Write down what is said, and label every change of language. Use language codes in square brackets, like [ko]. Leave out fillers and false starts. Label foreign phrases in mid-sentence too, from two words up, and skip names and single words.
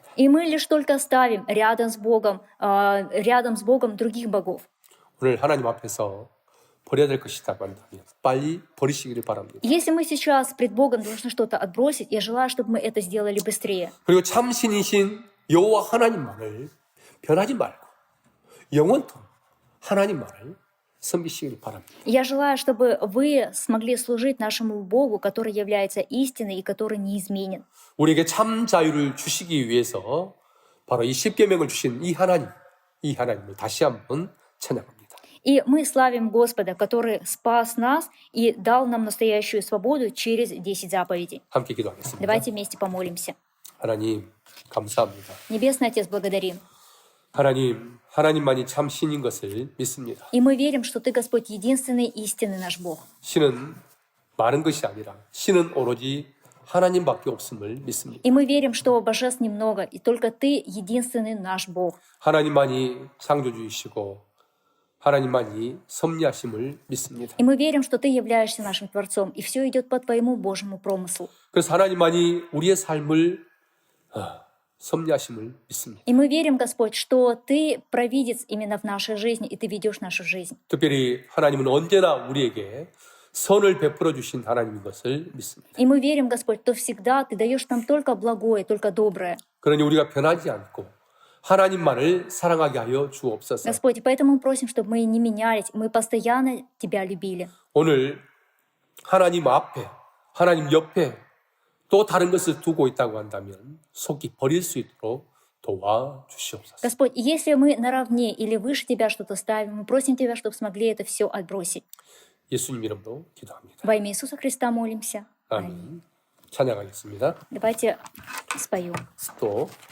[ru] И мы лишь только ставим рядом с Богом других богов. [ko] 오늘 하나님 앞에서 버려야 될 것이 있다고 한다면 빨리 버리시기를 바랍니다. [ru] Если мы сейчас пред Богом должны что-то отбросить, я желаю, чтобы мы это сделали быстрее. [ko] 그리고 참 신이신 여호와 하나님만을 변하지 말고 영원토록 하나님만을 섬기시기를 바랍니다. [ru] Я желаю, чтобы вы смогли служить нашему Богу, который является истиной и который неизменен. [ko] 우리에게 참 자유를 주시기 위해서 바로 이 십계명을 주신 이 하나님을 다시 한번 찬양합니다. [ru] И мы славим Господа, который спас нас и дал нам настоящую свободу через 10 заповедей. [ko] 함께 기도하겠습니다. [ru] Давайте вместе помолимся. [ko] 하나님 감사합니다. [ru] Небесный Отец, благодарим. [ko] 하나님만이 참 신인 것을 믿습니다. [ru] И мы верим, что Ты, Господь, единственный истинный наш Бог. [ko] 신은 많은 것이 아니라 신은 오로지 하나님밖에 없음을 믿습니다. [ru] И мы верим, что божеств немного, и только Ты единственный наш Бог. [ko] 하나님만이 창조주이시고 하나님만이 섭리하심을 믿습니다. [ru] И мы верим, что Ты являешься нашим Творцом, и все идет по Твоему Божьему промыслу. [ko] 그래서 하나님만이 우리의 삶을 섭리하심을 믿습니다. [ru] И мы верим, Господь, что Ты провидец именно в нашей жизни, и Ты ведешь нашу жизнь. [ko] 특별히 하나님은 언제나 우리에게 선을 베풀어 주신 하나님인 것을 믿습니다. [ru] И мы верим, Господь, что всегда Ты даешь нам только благое, только доброе. [ko] 그러니 우리가 변하지 않고 하나님만을 사랑하게 하여 주옵소서. [ru] Господь, и поэтому мы просим, чтобы мы не менялись, мы постоянно Тебя любили. [ko] 오늘 하나님 앞에, 하나님 옆에 또 다른 것을 두고 있다고 한다면 속히 버릴 수 있도록 도와주시옵소서. [ru] Господь, и если мы наравне или выше Тебя что-то ставим, мы просим Тебя, чтобы смогли это все отбросить. [ko] 예수님 이름으로 기도합니다. [ru] Во имя Иисуса Христа молимся. [ko] 아멘. 찬양하겠습니다. [ru] Давайте споем. [ko] 또